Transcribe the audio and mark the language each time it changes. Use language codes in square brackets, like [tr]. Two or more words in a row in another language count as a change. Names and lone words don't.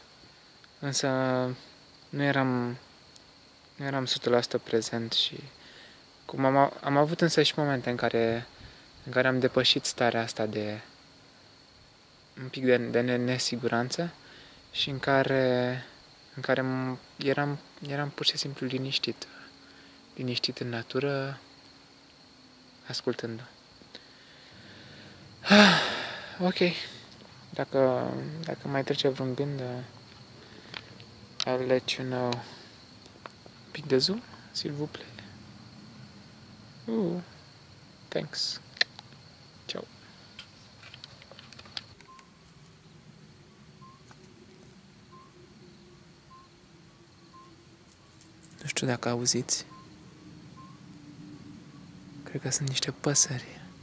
[ro] Însă nu eram 100% prezent și cum am avut însă și momente în care am depășit starea asta de un pic de nesiguranță și în care eram pur și simplu liniștit în natură, ascultând. Ok. Dacă mai trece vreun gând, [en] I'll let you know. [ro] Pic de zoom, [fr] s'il vous plaît. [ro] Thanks. Ciao. Nu știu dacă auziți. Cred că sunt niște păsări.